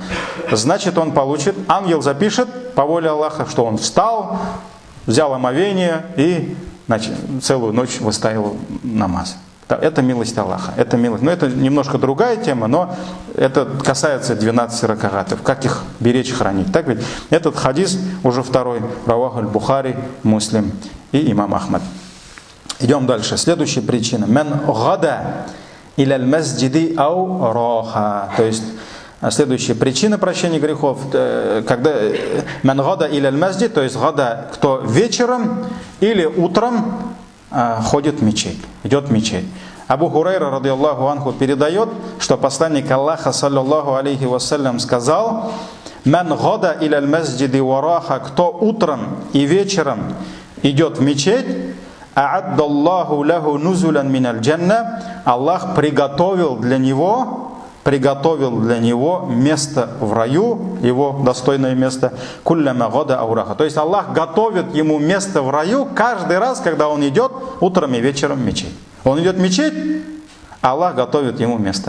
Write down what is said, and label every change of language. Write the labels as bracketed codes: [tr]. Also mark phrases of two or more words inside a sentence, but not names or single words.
[ru] Значит, он получит, ангел запишет по воле Аллаха, что он встал, взял омовение и целую ночь выставил намаз. Это милость Аллаха. Это милость. Но это немножко другая тема, но это касается 12 ракаатов. Как их беречь, хранить. Так ведь? Этот хадис уже второй. Раваху аль-Бухари, Муслим и имам Ахмад. Идем дальше. Следующая причина. [ar] من غدا إلى المسجد أو راح. [ru] То есть следующая причина прощения грехов. Когда [ar] من غدا إلى المسجد, [ru] то есть гада, кто вечером или утром ходит в мечеть, идет в мечеть. Абу Хурайра, [ar] رضي الله عنه, [ru] передает, что посланник Аллаха, [ar] صلى الله عليه وسلم, [ru] сказал: [ar] «من غدا إلى المسجد وراح», [ru] кто утром и вечером идет в мечеть, [ar] أعد الله له نزلا من الجنة, [ru] Аллах приготовил для него место в раю, его достойное место, [ar] كلما غدا أو راح. [ru] То есть Аллах готовит ему место в раю каждый раз, когда он идет утром и вечером в мечеть. Он идет в мечеть, Аллах готовит ему место.